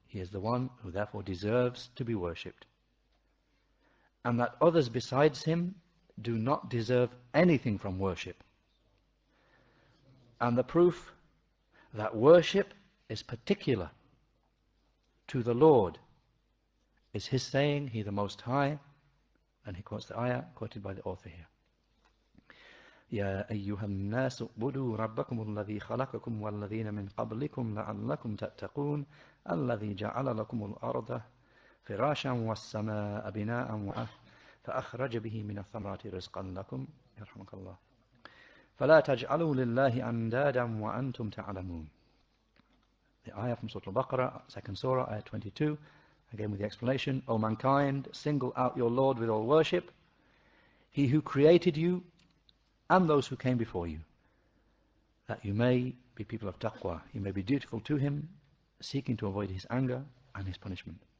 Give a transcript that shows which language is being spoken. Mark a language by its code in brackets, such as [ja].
[en] He is the one who therefore deserves to be worshipped. And that others besides him do not deserve anything from worship. And the proof that worship is particular to the Lord is his saying, He the Most High, and he quotes the ayah quoted by the author here. [ar] يا أيها الناس اعبدوا ربكم الذي خلقكم والذين من قبلكم لعلكم تتقون الذي جعل لكم الأرض فراشا والسماء بناء فأخرج به من الثمرات رزقا لكم يرحمك الله فلا تجعلوا لله أندادا وأنتم تعلمون. [en] the ayah from Surah Al-Baqarah, 2nd Surah, ayah 22, again with the explanation, O mankind, single out your Lord with all worship, He who created you and those who came before you, that you may be people of taqwa, you may be dutiful to Him, seeking to avoid His anger and His punishment.